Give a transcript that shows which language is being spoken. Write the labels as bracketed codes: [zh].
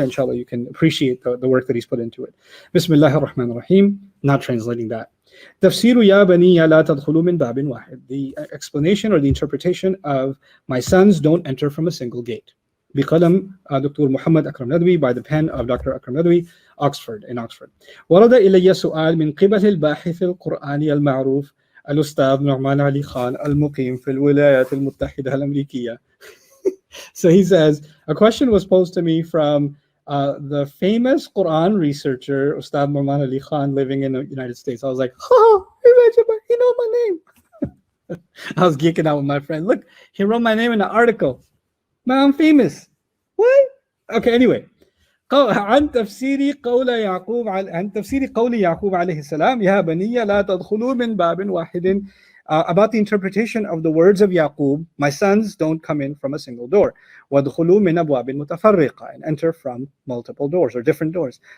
[en] Inshallah, you can appreciate the work that he's put into it. [ar] Bismillahir Rahmanir Rahim. [en] Not translating that. [ar] Tefsiri ya baniya la tadkhulu min babin wahid. [en] The explanation or the interpretation of my sons don't enter from a single gate. [ar] بقلم Dr. [en] Muhammad Akram Nadwi, by the pen of Dr. Akram Nadwi, Oxford. [ar] ورد إلي سؤال من قبل الباحث القرآني المعروف الأستاذ نعمان علي خان المقيم في الولايات المتحدة الأمريكية. [en] So he says, a question was posed to me from the famous Quran researcher Ustad Nouman Ali Khan living in the United States. I was like, he knows my name. I was geeking out with my friend. Look, he wrote my name in the article. Man, I'm famous. What? Okay, anyway. [ar] عن تفسير قول يعقوب عليه السلام يا بني لا تدخلوا من باب واحد. [en] About the interpretation of the words of Yaqub, my sons, don't come in from a single door. [ar] وَادْخُلُوا مِنْ أَبْوَابٍ مُتَفَرِّقَةٍ, [en] and enter from multiple doors or different doors.